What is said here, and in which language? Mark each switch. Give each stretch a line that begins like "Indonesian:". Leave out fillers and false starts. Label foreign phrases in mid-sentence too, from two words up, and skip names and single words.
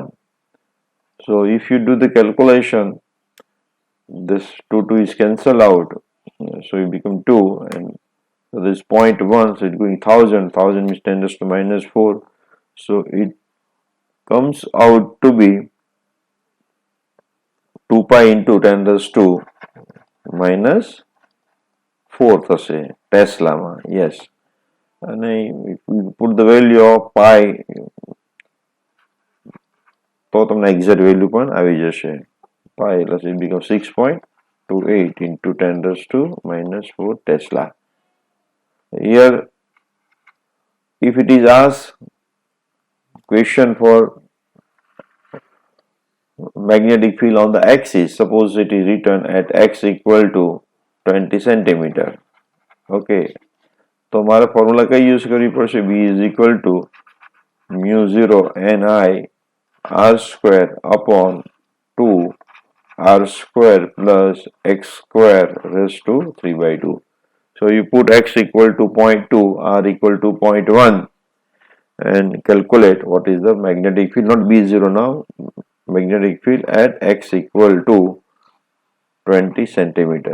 English: So if you do the calculation, this 2 is cancelled out, so it become 2, and so this 0.1, so it's going 1000. 1000 means 10 raised to minus 4. So it comes out to be 2 pi into 10 raised to minus 4
Gujarati: થશે ટેસ્લામાં.
English: Yes. And if we put the value of pi
Gujarati: તો તમને એક્ઝેક્ટ વેલ્યુ પણ આવી જશે.
English: pi plus it becomes 6.28 into 10 raised to minus 4 Tesla. Here if it is asked question for magnetic field on the axis, suppose it is written at x equal to 20 centimeter.
Gujarati: Okay, તો મારે ફોર્મ્યુલા કઈ યુઝ કરવી પડશે?
English: B is equal to mu 0 Ni r square upon 2 r square plus x square raised to 3 by 2. So you put x equal to 0.2, r equal to 0.1 and calculate what is the magnetic field, not B0 now, magnetic field at x equal to 20 centimeter.